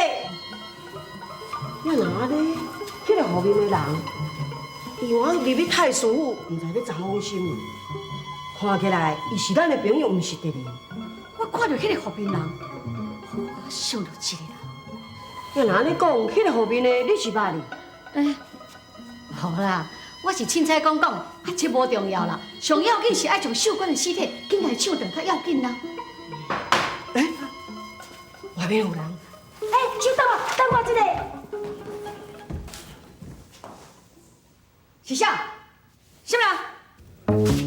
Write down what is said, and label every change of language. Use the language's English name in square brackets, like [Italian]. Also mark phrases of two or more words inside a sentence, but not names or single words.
[Min Nan Chinese] 你若安尼，迄个后面的人，伊往入去太师府，毋知要查封什么？看起来，伊是咱的朋友，毋是敌人。我看到迄个后面人，我想到一个人。要若安尼讲，迄个后面的你是捌哩？好啦，我是凊彩讲，这无重要啦。上要紧是爱将秀官的尸体紧来抢掉，较要紧啦。外面有人。收到啊，等我一下。是啥？什么人？